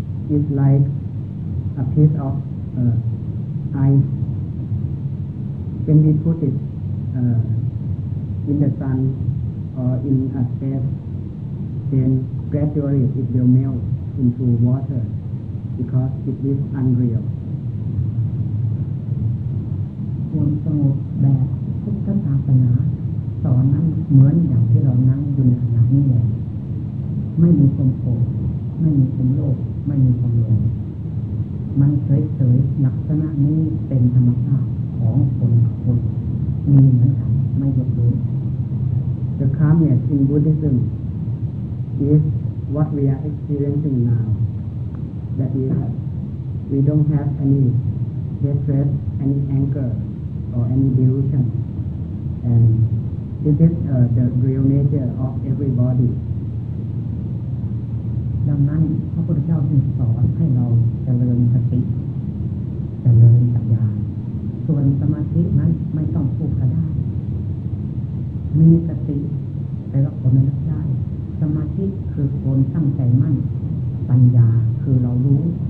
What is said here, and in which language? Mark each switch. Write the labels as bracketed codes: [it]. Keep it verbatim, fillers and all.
[en] It's like a piece of uh, ice. When we put it uh, in the sun or in a space. Then gradually it will melt into water because it is unreal. [th] ความสงบแบบพุทธศาสนาสอนนั้นเหมือนอย่างที่เรานั่งอยู่ในขณะนี้แหละไม่มีความโกรธไม่มีความโลภไม่มีความหลงมันเฉยๆลักษณะนี้เป็นธรรมชาติของคนคนมีเหมือนกันไม่ยกเว้น [en] The calmness in Buddhism. is what we are experiencing now. That is, we don't have any hatred, any anger, or any delusion. And this is uh, the real nature of everybody. [th] ดังนั้นพระพุทธเจ้าจึงสอนให้เราเจริญสติเจริญปัญญาส่วนสมาธินั้นไม่ต้องพูดก็ได้มีสติไปรับผลนั้นได้สมาธิคือความตั้งใจมั่นปัญญาคือเรารู้